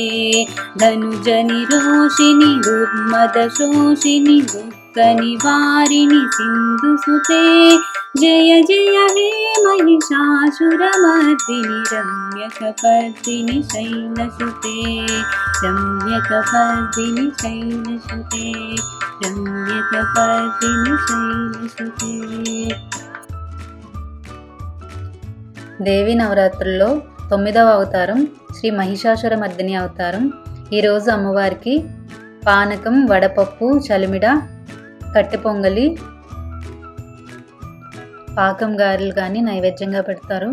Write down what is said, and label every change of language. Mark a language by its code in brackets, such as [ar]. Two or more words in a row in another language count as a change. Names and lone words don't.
[sa] धनुजनि रोषिणि दुर्मदशोषिणि दुःखनिवारिणि सिन्धुसुते जय जय हे महिषासुरमर्दिनि रम्यकपर्दिनि शैलसुते रम्यकपर्दिनि शैलसुते रम्यकपर्दिनि शैलसुते। [te] దేవి నవరాత్రుల్లో 9వ అవతారం శ్రీ మహిషాసురమర్దిని అవతారం. ఈరోజు అమ్మవారికి పానకం, వడపప్పు, చలిమిడ, కట్టె పొంగలి, పాకం గారెలు కానీ నైవేద్యంగా పెడతారు.